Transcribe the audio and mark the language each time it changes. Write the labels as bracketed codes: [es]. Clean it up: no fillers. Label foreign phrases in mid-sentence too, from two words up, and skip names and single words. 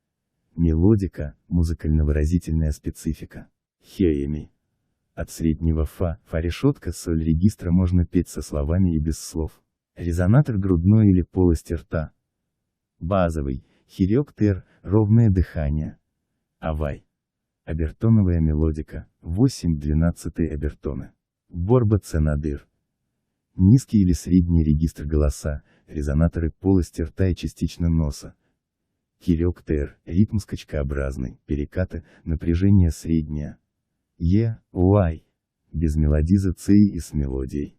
[ru] Мелодика, музыкально-выразительная специфика. Хееми. От среднего фа, фа-решетка, соль регистра можно петь со словами и без слов. Резонатор грудной или полости рта. Базовый, хирёктер, ровное дыхание. Авай. Обертоновая мелодика, 8/12 обертоны. Борба-ценадыр. Низкий или средний регистр голоса, резонаторы полости рта и частично носа. Хирёктер, ритм скачкообразный, перекаты, напряжение среднее. Уай. Без мелодиза цей и с мелодией.